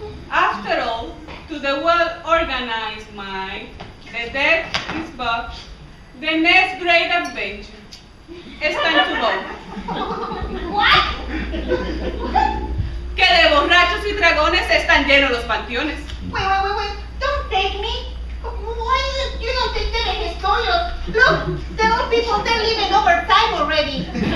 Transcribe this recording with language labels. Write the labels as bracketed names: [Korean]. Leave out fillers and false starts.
[English] After all, to the well-organized mind, the death is but the next great adventure. It's time to go. What? [Spanish] Que de borrachos y dragones están llenos los panteones. [English] Wait. Don't take me. Why you don't take the historios? Look, the old people, they're living over time already.